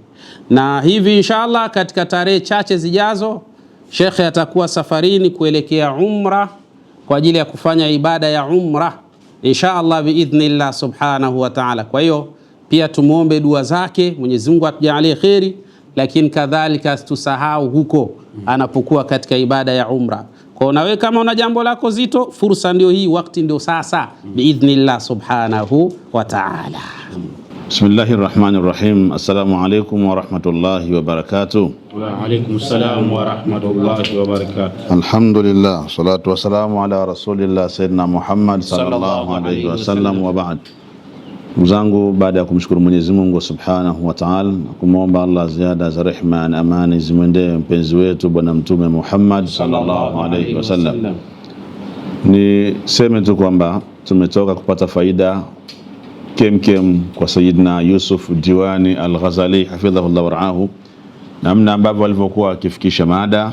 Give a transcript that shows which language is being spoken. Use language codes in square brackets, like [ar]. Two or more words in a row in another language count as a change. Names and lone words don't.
[sw] Na hivi inshallah katika tarehe chache zijazo Sheikh atakuwa safarini kuelekea umra kwa ajili ya kufanya ibada ya umra [ar] إن شاء الله بإذن الله سبحانه وتعالى. [sw] Kwa hiyo pia tumuombe dua zake, Mwenyezi Mungu atujalie kheri, lakini kadhalika tusahau huko anapokuwa katika ibada ya umra. Kwa nawe kama una jambo lako zito, fursa ndio hii, wakati ndio sasa [ar] بإذن الله سبحانه وتعالى. بسم الله الرحمن الرحيم. السلام عليكم ورحمة الله وبركاته. وعليكم السلام ورحمة الله وبركاته. الحمد لله، الصلاة والسلام على رسول الله سيدنا محمد صلى الله عليه وسلم وبعد. [sw] Mzangu, baada ya kumshukuru Mwenyezi Mungu [ar] سبحانه وتعالى, [sw] kumwomba Allah ziada za rehema na amani zimwendee mpenzi wetu bwana mtume Muhammad [ar] صلى الله عليه وسلم. [sw] Ni sema tu kwamba tumetoka kupata faida kemkem kwa Sayyidina Yusuf Diwani Al-Ghazali [ar] حفظه الله ورعاه, [sw] namna ambavyo alivyokuwa akifikisha mada.